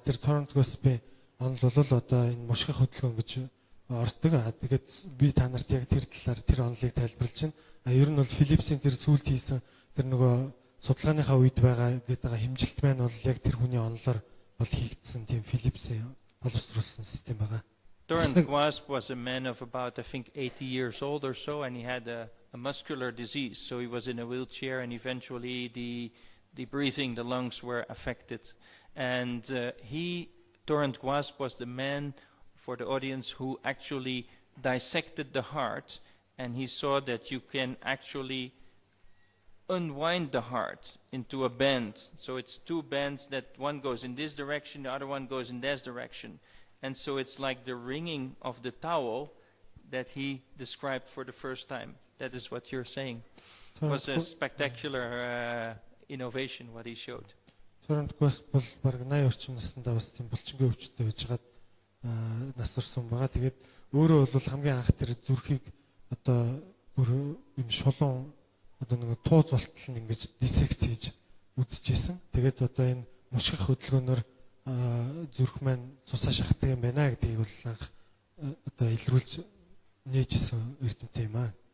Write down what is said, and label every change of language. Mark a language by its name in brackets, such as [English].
[Mongolian] Тэр Торрент Госпийн онол бол одоо энэ мушгих хөдөлгөөн гэж ордог. Тэгээд би та нарт яг тэр талаар тэр онолыг тайлбарлаж байна. Ер нь бол Philips-ийн тэр сүүлд хийсэн тэр нөгөө судалгааныхаа үед байгаа гэдэг хэмжилт маань бол яг тэр хүний онолоор бол хийгдсэн тийм Philips-ийн боловсруулсан систем байгаа. [English] Wasp was a man of about, I think, 80 years old or so, and he had a muscular disease. So he was in a wheelchair, and eventually the breathing, the lungs were affected. And Torrent Wasp was the man, for the audience, who actually dissected the heart, and he saw that you can actually unwind the heart into a bend. So it's two bends that one goes in this direction, the other one goes in this direction. And so it's like the wringing of the towel that he described for the first time. That is what you're saying. It was a spectacular innovation, what he showed. [Mongolian] Torrent Wasp бол баг 80 орчим наснда бас тийм булчингийн өвчтөй байжгаад нас орсон байгаа. Тэгээд өөрөө бол хамгийн анх тэр зүрхийг одоо бүр юм шулуун одоо нэг тууз болтол нь ингэж диссекц хийж үзчихсэн. Тэгээд одоо энэ мушгих хөдөлгөөнөөр зүрх маань цусаа шахдаг юм байна гэдгийг бол анх одоо илрүүлж нээжсэн эрдэмтэй юм аа.